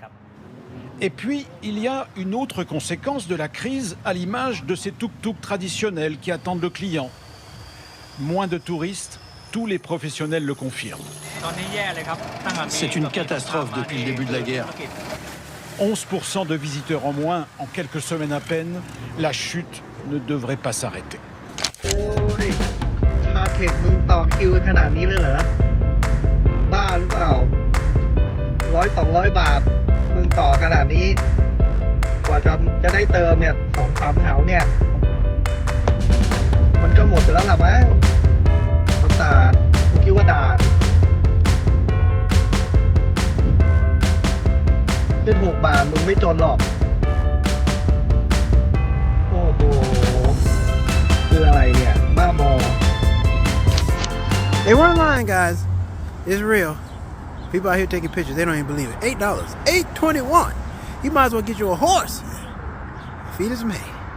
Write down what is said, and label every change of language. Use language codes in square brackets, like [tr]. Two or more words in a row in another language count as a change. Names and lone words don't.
[fr] Et puis, il y a une autre conséquence de la crise à l'image de ces tuk-tuk traditionnels qui attendent le client. Moins de touristes, tous les professionnels le confirment. C'est une catastrophe depuis le début de la guerre. 11% de visiteurs en moins en quelques semaines à peine. La chute ne devrait pas s'arrêter. [th] ชาเทคมึงต่อคิวขนาดนี้เลยเหรอบ้าหรือเปล่า100-200 บาทมึงต่อขนาดนี้กว่าจะได้เติมเนี่ย2-3 แถวเนี่ย มันก็หมดไปแล้วล่ะมั้งประสาทมึงคิดว่าด่าขึ้น6 บาทมึงไม่จนหรอกโอ้โหคืออะไรเนี่ยบ้าบอ [en] They weren't lying, guys. It's real. People out here taking pictures. They don't even believe it. $8. $8.21. You might as well get you a horse. Feed as May.